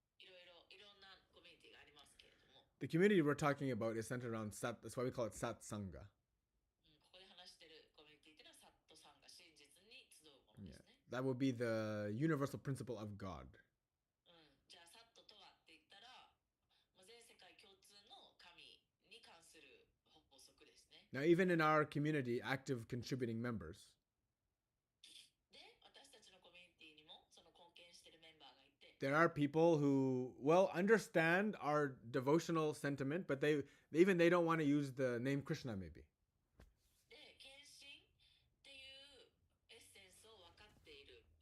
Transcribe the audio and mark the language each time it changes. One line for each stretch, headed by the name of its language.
Japanese: いろんなコミュニティがありますけれども、
English: The community we're talking about is centered around That's why we call it Satsangha.
Japanese: ここで話してるコミュニティっていうのはサットさんが真実に集うものですね。
English: That would be the universal principle of God.
Japanese: じゃあサットとはって言ったら、もう全世界共通の神に関する法則ですね。
English: Now, even in our community, active contributing members,
Japanese: で、私たちのコミュニティにもその貢献してるメンバーがいて、
English: there are people who, understand our devotional sentiment, but they don't want to use the name Krishna, maybe.
Japanese: で、献身っていうエッセンスを分かっている